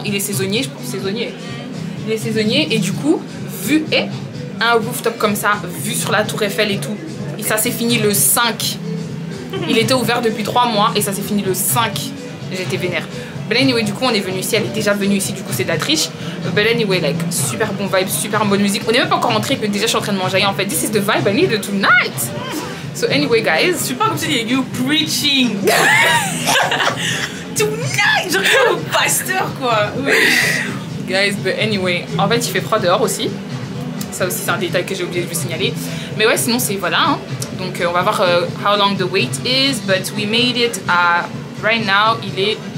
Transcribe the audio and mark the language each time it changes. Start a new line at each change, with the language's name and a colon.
French: Il est saisonnier, je pense, saisonnier. Il est saisonnier et du coup, vu un rooftop comme ça, vue sur la tour Eiffel et tout. Et ça s'est fini le 5. Il était ouvert depuis 3 mois et ça s'est fini le 5. J'étais vénère. But anyway, du coup, on est venu ici. Elle est déjà venue ici, du coup, c'est de la triche. But anyway, like, super bon vibe, super bonne musique. On n'est même pas encore rentré que déjà je suis en train de manger.
English: En fait, this is the vibe I need tonight. So anyway, guys.
French: Je suis pas comme si you preaching. Tonight, je regarde au pasteur, quoi. Guys, but anyway, en fait, il fait froid dehors aussi. Ça aussi, c'est un détail que j'ai oublié de vous signaler. Mais ouais, sinon, c'est voilà.
English: Hein.
French: Donc, on va voir
English: how long the wait is. But we made it à... Right now,
French: il est...